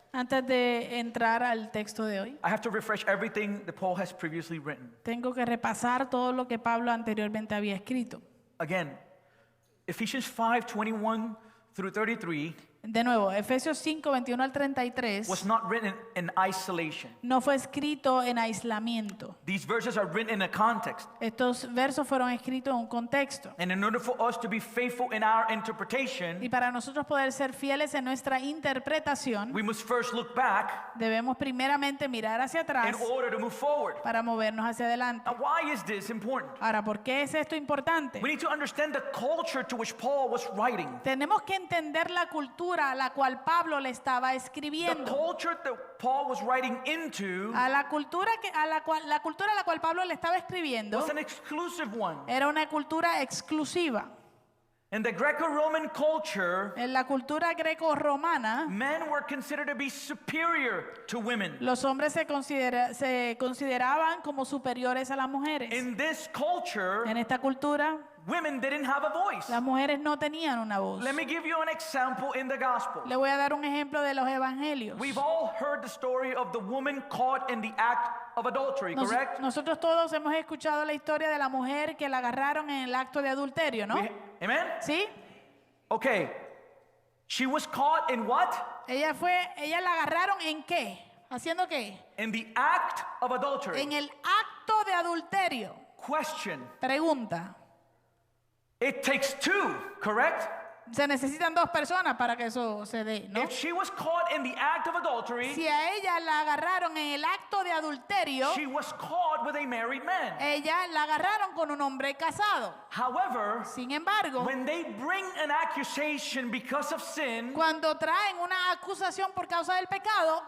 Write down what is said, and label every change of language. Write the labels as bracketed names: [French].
[Spanish] Antes de entrar al texto de hoy, [English] I have to refresh everything that Paul has previously written. [Spanish] tengo que repasar todo lo que Pablo anteriormente había escrito. [English] Again, Ephesians 5:21 through 33 [Spanish] De nuevo, Efesios 5, 21 al 33 [English] was not written in isolation. [Spanish] no fue escrito en aislamiento. [English] These verses are written in a context. [Spanish] Estos versos fueron escritos en un contexto. [English] And in order for us to be faithful in our interpretation, [Spanish] Y para nosotros poder ser fieles en nuestra interpretación, [English] we must first look back [Spanish] debemos primeramente mirar hacia [English] in [Spanish] atrás [English] order to move forward. [Spanish] para movernos hacia adelante. [English] Now, why is this important? [Spanish] Ahora, ¿por qué es esto importante? [English] We need to understand the culture to which Paul was writing. [Spanish] Tenemos que entender la cultura a la cual Pablo le estaba [English] The [Spanish] escribiendo. [English] culture that Paul was writing into [Spanish] A la cultura la cultura a la cual Pablo le estaba escribiendo [English] was an exclusive one. [Spanish] era una cultura exclusiva. [English] In the Greco-Roman culture, [Spanish] En la cultura greco-romana, [English] men were considered to be superior to women. [Spanish] los hombres se consideraban como superiores a las mujeres. [English] In this culture, [Spanish] En esta cultura, [English] women didn't have a voice. [Spanish] Las mujeres no tenían una voz. [English] Let me give you an example in the gospel. [Spanish] Le voy a dar un ejemplo de los evangelios. [English] We've all heard the story of the woman caught in the act of adultery, correct? [Spanish] Nosotros todos hemos escuchado la historia de la mujer que la agarraron en el acto de adulterio, ¿no? [English] Amen? [Spanish] ¿Sí? [English] Okay. She was caught in what? [Spanish] Ella la agarraron ¿en qué? ¿Haciendo qué? [English] In the act of adultery. [Spanish] En el acto de adulterio. [English] Question. [Spanish] Pregunta. [English] It takes two, correct? [Spanish] Se necesitan dos personas para que eso se dé, ¿no? [English] If she was caught in the act of adultery, [Spanish] Si a ella la agarraron en el acto de adulterio, [English] she was caught with a married man. [Spanish] ella la agarraron con un hombre casado. [English] However, [Spanish] Sin embargo, [English] when they bring an accusation because of sin, [Spanish] cuando traen una acusación por causa del pecado,